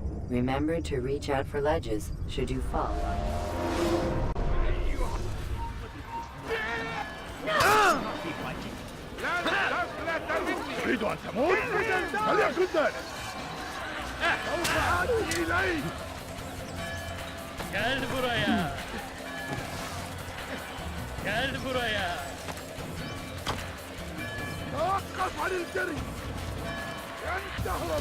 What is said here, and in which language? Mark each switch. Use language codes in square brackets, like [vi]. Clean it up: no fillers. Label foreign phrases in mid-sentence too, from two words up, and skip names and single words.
[en] Remember to reach out for ledges should you fall. [ar] تريد أن تموت؟ فليكن ذلك. سوف آتي إليك. [tr] Gel buraya. Gel buraya. [ar] توقف عن الجري. لن تهرب.